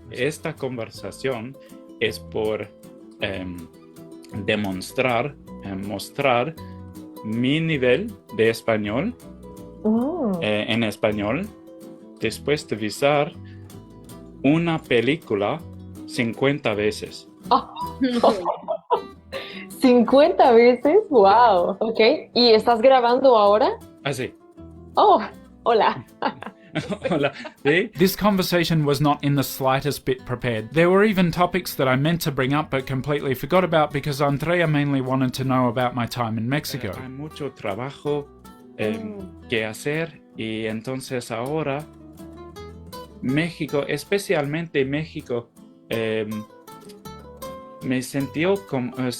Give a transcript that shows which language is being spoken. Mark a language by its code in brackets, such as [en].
[es] Esta conversación es por demostrar, mostrar mi nivel de español en español después de ver una película 50 veces. Oh. 50 veces, wow. Ok, ¿y estás grabando ahora? Así. Oh, hola. Hola. ¿Sí? [en] This conversation was not in the slightest bit prepared. There were even topics that I meant to bring up but completely forgot about because Andrea mainly wanted to know about my time in Mexico. [es] Hay mucho trabajo que hacer y entonces ahora México, especialmente México, me sentió como